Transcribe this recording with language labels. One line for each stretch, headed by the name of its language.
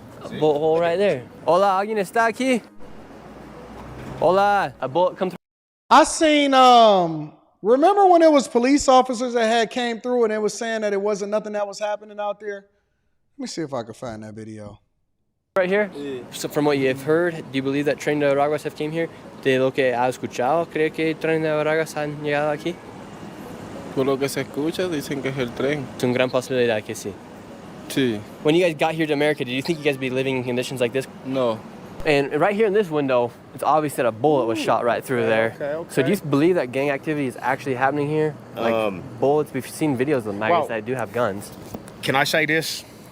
English: A bullet hole right there.
Spanish: Hola, alguien está aquí? Hola,
English: a bullet come through. I seen, remember when it was police officers that had came through and it was saying that it wasn't nothing that was happening out there? Let me see if I can find that video. Right here. So from what you've heard, do you believe that Tren de Araguas have came here?
Spanish: De lo que ha escuchado, ¿cree que Tren de Araguas han llegado aquí? Por lo que se escucha, dicen que es el tren. Es una gran posibilidad que sí. Sí.
English: When you guys got here to America, did you think you guys would be living in conditions like this? No. And right here in this window, it's obvious that a bullet was shot right through there. Okay. So do you believe that gang activity is actually happening here? Like bullets, we've seen videos of the migrants that do have guns. Can I say this?